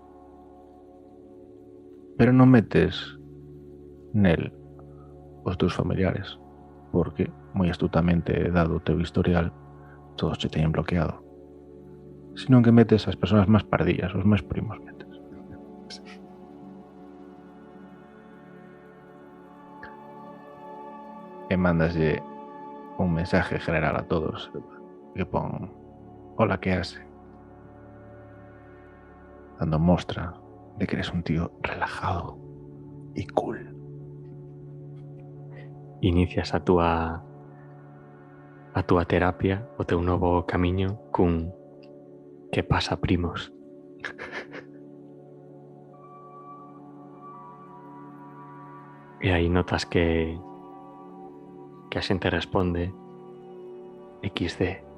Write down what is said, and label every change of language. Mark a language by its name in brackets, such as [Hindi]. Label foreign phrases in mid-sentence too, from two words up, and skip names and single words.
[Galician] Pero non metes nel os teus familiares, porque moi astutamente dado o teu historial todos che teñen bloqueado, sino que metes as persoas máis pardillas, os máis primos metes. E mandaslle un [Spanish] mensaje general [Galician] a todos que pon [Spanish] hola, que hace, [Galician] dando mostra de que eres [Spanish] un tío relajado y cool. [Galician] Inicias a túa terapia, o teu novo camiño cun [Spanish] que pasa, primos? [Galician] E aí notas que a xente responde XD.